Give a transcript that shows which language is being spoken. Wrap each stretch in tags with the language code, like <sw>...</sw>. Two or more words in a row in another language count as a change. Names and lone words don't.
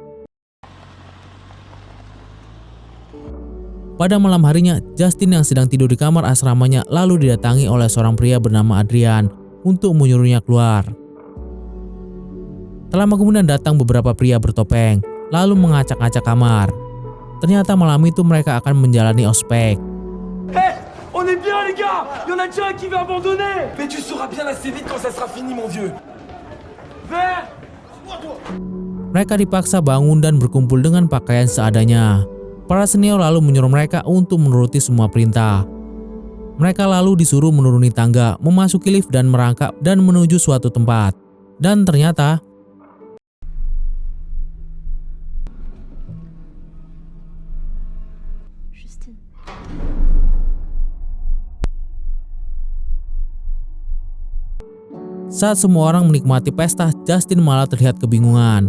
<id>Pada malam harinya, Justin yang sedang tidur di kamar asramanya lalu didatangi oleh seorang pria bernama Adrian untuk menyuruhnya keluar. Tak lama kemudian datang beberapa pria bertopeng, lalu mengacak-acak kamar. Ternyata malam itu mereka akan menjalani ospek.</id> <fr>Hey, on est bien les gars. Y'en a déjà un qui va abandonner. Mais tu sauras bien assez vite quand ça sera fini mon vieux.</fr> <id>Vert. Mereka dipaksa bangun dan berkumpul dengan pakaian seadanya. Para senior lalu menyuruh mereka untuk menuruti semua perintah. Mereka lalu disuruh menuruni tangga, memasuki lift dan merangkak dan menuju suatu tempat. Dan ternyata saat semua orang menikmati pesta, Justin malah terlihat kebingungan.</id>